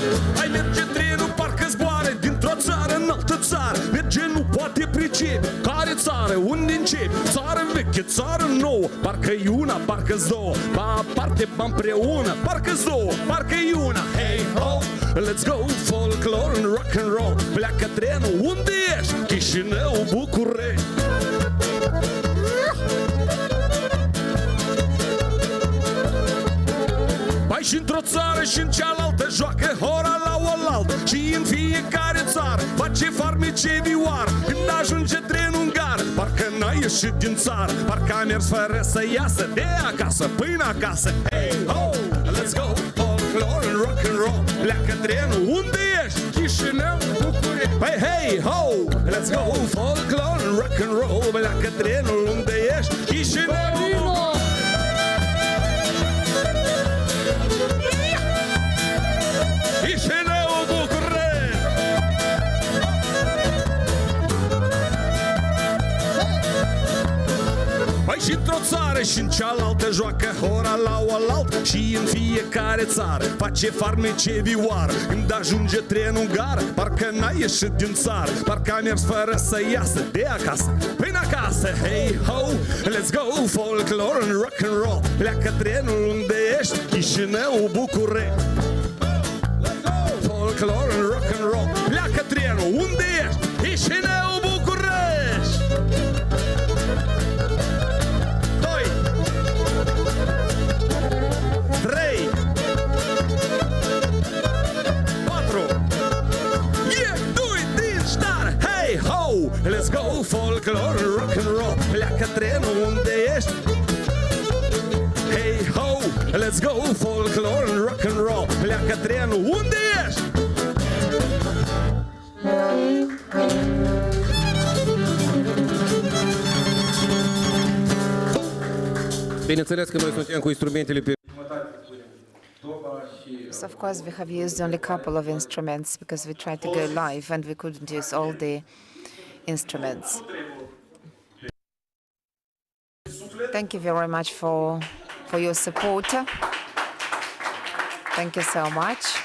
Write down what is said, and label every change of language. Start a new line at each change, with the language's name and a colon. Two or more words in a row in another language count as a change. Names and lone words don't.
Romanian: Merge, nu poate pricepe, care țară, unde începi? Țară veche, țară nouă, parcă-i una, parcă-s două, ba aparte, ba împreună, parcă-s două, parcă-i una.
English: Hey ho, let's go, folklore and rock and roll.
Romanian: Pleacă trenul, unde ești? Chișinău, București. Mai și într-o țară și în cealaltă joacă hora la oaltă. Și în fiecare țară face farmece vioară. Când ajunge trenul în gară, parcă n-a ieșit din țară, parcă a mers fără să iasă de acasă până acasă.
English: Hey ho, let's go, folklore and rock and roll.
Romanian: Pleacă trenul, unde ești? Chișinău, București.
English: Păi hey ho, let's go, folklore and rock and roll.
Romanian: Pleacă trenul, unde ești? Chișinău, București. Chișinău, București! Mai și într-o țară și în cealaltă joacă hora la oaltă. Și în fiecare țară face farmece vioară. Când ajunge trenul în gară, parcă n-a ieșit din țară, parcă a mers fără să iasă de acasă până acasă.
English: Hey ho, let's go, folklore and rock and roll.
Romanian: Pleacă trenul, unde ești? Chișinău, București.
English: Folklore and rock and roll.
Romanian: Pleacă trenul, unde ești? Chișinău, București. 2 3 4 2 din start.
English: Hey ho, let's go, folklore and rock and roll.
Romanian: Pleacă trenul, unde ești?
English: Hey ho, let's go, folklore and rock and roll.
Romanian: Pleacă trenul, unde ești? Bineînțeles că noi suntem cu instrumentele pe
English: So of course we have used only a couple of instruments because we tried to go live and we couldn't use all the instruments. Thank you very much for your support. Thank you so much.